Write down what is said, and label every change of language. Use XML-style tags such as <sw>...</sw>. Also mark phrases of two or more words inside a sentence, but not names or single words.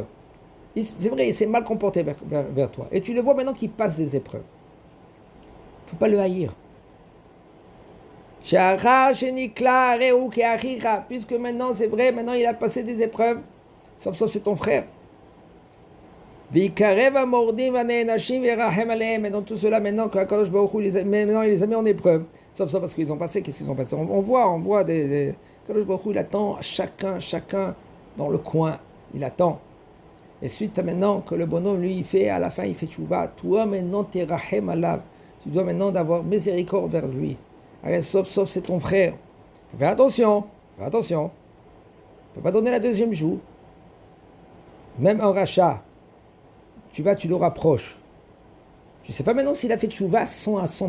<fr>C'est vrai, il s'est mal comporté vers toi. Et tu le vois maintenant qu'il passe des épreuves. Il ne faut pas le haïr. Puisque maintenant, c'est vrai, maintenant, il a passé des épreuves. Sauf, c'est ton frère.</fr> <he>ויקרב המורדים והנענשים וירחם עליהם.</he> <fr>Et dans tout cela, maintenant qu'</fr> <he>הקדוש ברוך הוא</he> <fr>maintenant il les a mis en épreuve. Sauf ça parce qu'ils ont passé, qu'est-ce qu'ils ont passé? On voit des</fr> <he>הקדוש ברוך הוא,</he> <fr>il attend chacun dans le coin. Il attend. Et suite à maintenant que le bonhomme, lui, il fait, à la fin, il fait tchouva. Toi, maintenant, t'es</fr> <he>רחם עליו.</he> <fr>Tu dois maintenant d'avoir miséricorde vers lui. Allez, sauf c'est ton frère. Faut faire attention. Fais attention. Tu ne peux pas donner la deuxième joue. Même un rachat, tu le rapproches. Tu ne sais pas maintenant s'il a fait tchouva à 100%.</fr>